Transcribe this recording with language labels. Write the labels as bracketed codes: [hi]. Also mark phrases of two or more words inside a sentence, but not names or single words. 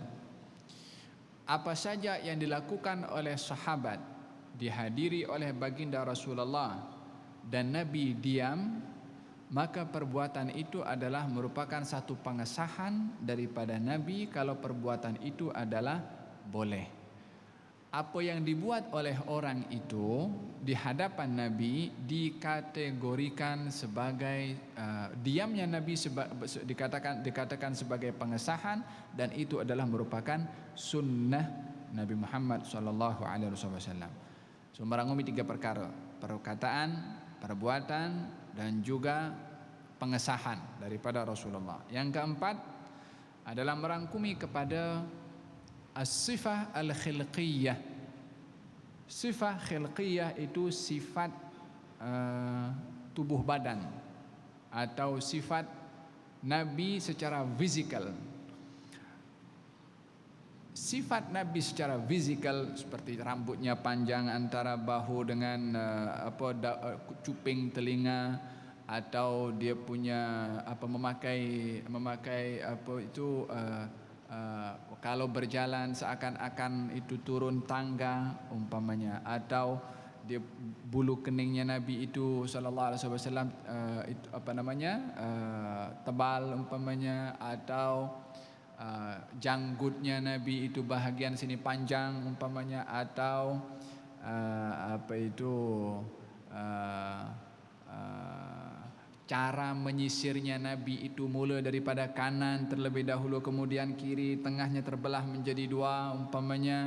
[ms] Apa saja yang dilakukan oleh sahabat dihadiri oleh baginda Rasulullah dan Nabi diam, maka perbuatan itu adalah merupakan satu pengesahan daripada Nabi kalau perbuatan itu adalah boleh. Apa yang dibuat oleh orang itu di hadapan Nabi dikategorikan sebagai diamnya Nabi dikatakan sebagai pengesahan, dan itu adalah merupakan sunnah Nabi Muhammad SAW. So, merangkumi tiga perkara: perkataan, perbuatan, dan juga pengesahan daripada Rasulullah. Yang keempat adalah merangkumi kepada [ar] as-sifah al-khilqiyah. Sifah khilqiyah [ms] itu sifat tubuh badan atau sifat Nabi secara fizikal. Sifat Nabi secara fizikal seperti rambutnya panjang antara bahu dengan cuping telinga, atau dia punya memakai kalau berjalan seakan-akan itu turun tangga umpamanya, atau dia bulu keningnya Nabi itu [ar] sallallahu alaihi wasallam [ms] tebal umpamanya, atau janggutnya Nabi itu bahagian sini panjang umpamanya, atau cara menyisirnya Nabi itu mula daripada kanan terlebih dahulu, kemudian kiri, tengahnya terbelah menjadi dua umpamanya.